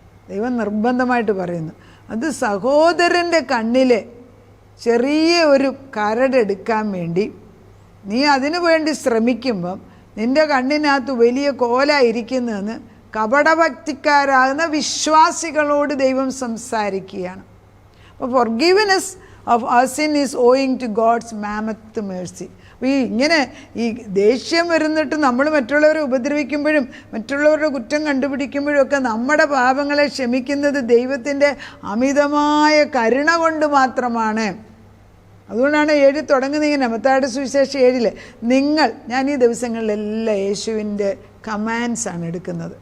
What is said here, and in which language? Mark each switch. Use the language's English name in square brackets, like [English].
[Malayalam] ദൈവം നിർബന്ധമായിട്ട് പറയുന്നു. അത് സഹോദരൻ്റെ കണ്ണിലെ ചെറിയ ഒരു കരടെടുക്കാൻ വേണ്ടി നീ അതിനു വേണ്ടി ശ്രമിക്കുമ്പം നിൻ്റെ കണ്ണിനകത്ത് വലിയ കോലായിരിക്കുന്നതെന്ന് കപടഭക്തിക്കാരാകുന്ന വിശ്വാസികളോട് ദൈവം സംസാരിക്കുകയാണ്. [English] അപ്പോൾ forgiveness of our sin is owing to God's mammoth mercy. [Malayalam] അപ്പോൾ ഈ ദേഷ്യം വരുന്നിട്ട് നമ്മൾ മറ്റുള്ളവരെ ഉപദ്രവിക്കുമ്പോഴും മറ്റുള്ളവരുടെ കുറ്റം കണ്ടുപിടിക്കുമ്പോഴും ഒക്കെ നമ്മുടെ പാപങ്ങളെ ക്ഷമിക്കുന്നത് ദൈവത്തിൻ്റെ അമിതമായ കരുണ കൊണ്ട് മാത്രമാണ്. അതുകൊണ്ടാണ് 7 തുടങ്ങുന്നത് ഇങ്ങനെ. മത്തായിയുടെ സുവിശേഷം 7 ഞാൻ ഈ ദിവസങ്ങളിലെല്ലാം യേശുവിൻ്റെ കമാൻഡ്സാണ് എടുക്കുന്നത്.